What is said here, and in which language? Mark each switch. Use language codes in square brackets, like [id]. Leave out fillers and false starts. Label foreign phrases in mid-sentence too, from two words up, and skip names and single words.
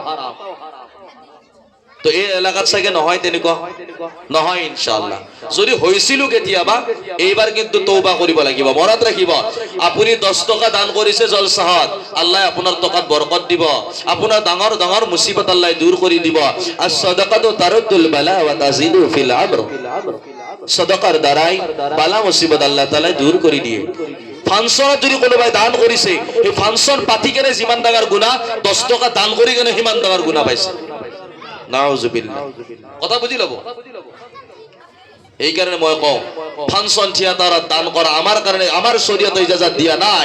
[as] তো এই এলাকাত চাগে নহয় তেনেকুৱা, নহয় ইনশাআল্লাহ। যদি হৈছিল কেতিয়াবা, এইবাৰ কিন্তু তওবা কৰিব লাগিব। মনত ৰাখিব, আপুনি 10 টকা দান কৰিছে জলসাহত, আল্লাহ আপোনাৰ টকাত বৰকত দিব, আপোনাৰ ডাঙৰ ডাঙৰ মুসিবত আল্লাহ দূৰ কৰি দিব। [ar] الصدقة ترد البلاء وتزيد في العمر. [as] সাদাকার দ্বাৰাই বালা মুসিবত আল্লাহ তাআলা দূৰ কৰি দিয়ে। ফাংচনত যদি কোনোবাই দান কৰিছে, এই ফাংচন পাতি কেনে যিমান ডাঙৰ গুনাহ, 10 টকা দান কৰি কেনে সিমান ডাঙৰ গুনাহ পাইছে। নাউজুবিল্লাহ। কথা বুজি লব। এই কারণে মই কওঁ ফাংচন থিয়েটাৰত দান কৰা আমাৰ কাৰণে, আমাৰ শৰীয়তে ইজাজত দিয়া নাই।